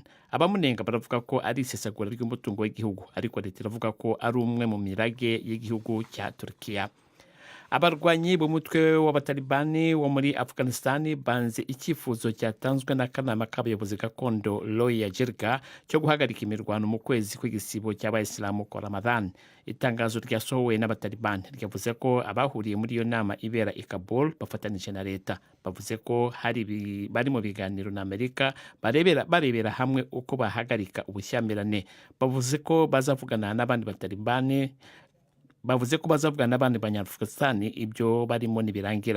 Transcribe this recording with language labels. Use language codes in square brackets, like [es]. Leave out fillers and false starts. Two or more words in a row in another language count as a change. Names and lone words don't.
[rw] Abamunenga baravuga ko ari isesagura ry'umutungo w'igihugu, ariko leta iravuga ko ari umwe mu mirage y'igihugu cya Turkiya. Abarwanyi b'umutwe w'abatalibani wo muri Afghanistan banze icyifuzo cyatanzwe n'akanama k'abayobozi gakondo Loya Jirga cyo guhagarika imirwano mu kwezi kw'igisibo cy'abayisilamu ko Ramadan. Itangazo ryasohowe n'abatalibani ryavuze ko abahuriye muri iyo nama ibera i Kabul bafatanije na leta. Bavuze ko bari mu biganiro na Amerika barebera hamwe uko bahagarika ubushyamirane. Bavuze ko bazavugana n'abandi batalibani banyafghanistan ibyo barimo nibirangira.